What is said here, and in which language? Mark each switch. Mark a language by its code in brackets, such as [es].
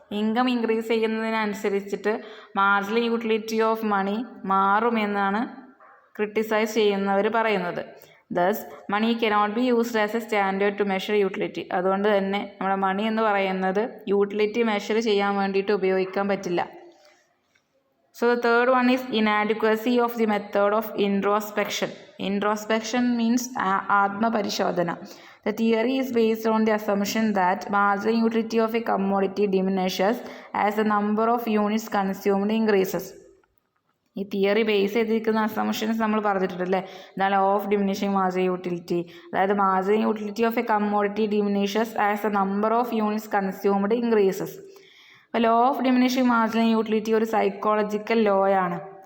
[ml] Income increase ചെയ്യുന്നതിനനുസരിച്ചിട്ട് marginal utility of money മാറുമെന്നാണ് criticise ചെയ്യുന്നവർ പറയുന്നത്. [en] Thus money cannot be used as a standard to measure utility. [ml] അതുകൊണ്ട് തന്നെ നമ്മുടെ മണി എന്ന് പറയുന്നത് യൂട്ടിലിറ്റി മെഷർ ചെയ്യാൻ വേണ്ടിയിട്ട് ഉപയോഗിക്കാൻ പറ്റില്ല. [en] So the third one is inadequacy of the method of introspection. Introspection means ആത്മപരിശോധന. The theory is based on the assumption that marginal utility of a commodity diminishes as the number of units consumed increases. [ml] ഈ theory base ചെയ്തിരിക്കുന്ന assumptions നമ്മൾ പറഞ്ഞിട്ടുണ്ടല്ലേ, the law of diminishing marginal utility. [en] അതായത് marginal utility of a commodity diminishes as a number of units consumed increases. [ml] അപ്പോൾ law of diminishing marginal utility ഒരു psychological law ആണ്.